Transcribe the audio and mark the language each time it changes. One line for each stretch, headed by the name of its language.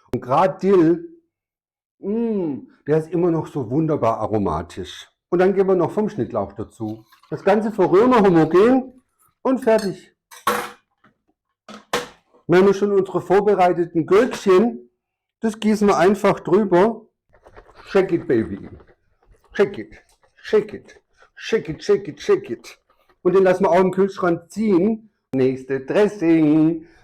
German: Und gerade Dill, der ist immer noch so wunderbar aromatisch. Und dann geben wir noch vom Schnittlauch dazu. Das Ganze verrühren wir homogen und fertig. Wir haben schon unsere vorbereiteten Gürkchen. Das gießen wir einfach drüber.
English: Shake it, baby. Shake it, shake it, shake it, shake it, shake it.
German: Und den lassen wir auch im Kühlschrank ziehen. Nächste Dressing.